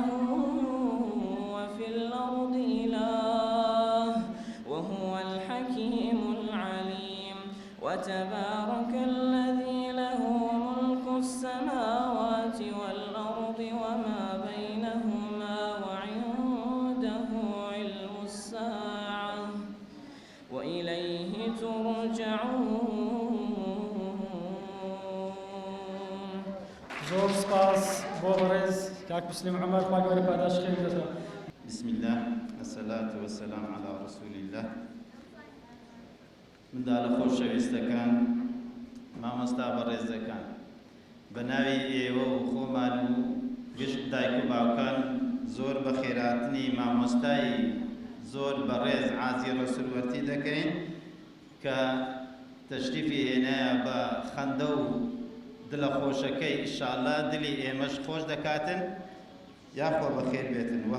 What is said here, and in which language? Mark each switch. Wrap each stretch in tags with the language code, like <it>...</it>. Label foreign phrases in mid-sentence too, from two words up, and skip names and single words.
<ar>وفي الأرض إله وهو الحكيم العليم وتبارك الذي له ملك السماوات والأرض وما بينهما وعنده علم الساعة وإليه ترجعون</ar> <ckb>زۆر سپاس بۆ بەڕێز کاک موسلیم عومەر خوا گەورە پاداش خێر</ckb> <ar>بسم الله والصلاة والسلام على رسول الله</ar> <ckb>منداڵە خۆشەویستەکان مامۆستا بەڕێزەکان بە ناوی ئێوە و خۆمان و گشت دایک و باوکان زۆر بە خێراتنی مامۆستای زۆر بەڕێز عازی ڕەسوولوەرتی دەکەین کە تەشریفی هێنایە بە خەندە و دلە خۆشەکەی ئینشاءالله دلی ئێمەش خۆش دەکاتن یاخۆ بەخێر بێتن و</ckb>